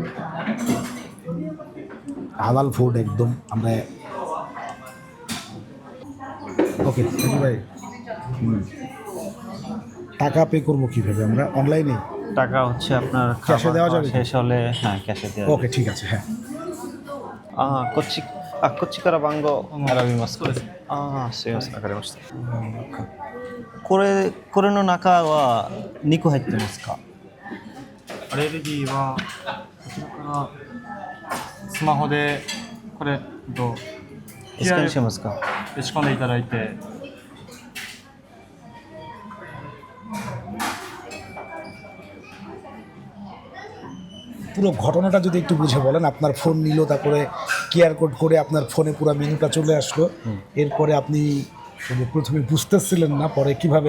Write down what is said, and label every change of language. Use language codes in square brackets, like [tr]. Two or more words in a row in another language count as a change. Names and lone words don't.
[en] halal food [bn] একদম। আমরা ওকে ভাই, টাকা পে করবো কীভাবে? আমরা অনলাইনে টাকা হচ্ছে আপনার ক্যাশে দেওয়া যাবে? শেষ হলে হ্যাঁ ক্যাশে দেওয়া যাবে। ওকে, ঠিক আছে। হ্যাঁ, [ja] こっちから番号選びますか？すいません、わかりました。これの中は肉入ってますか？アレルギーはこちらからスマホでこれスキャンしますか？打ち込んでいただいて、 [bn] পুরো ঘটনাটা যদি একটু বুঝে বলেন। আপনার ফোন নিল, তারপরে [en] QR code [bn] করে আপনার ফোনে পুরো মেনুটা চলে আসলো, এরপরে আপনি প্রথমে বুঝতেছিলেন না, পরে কিভাবে?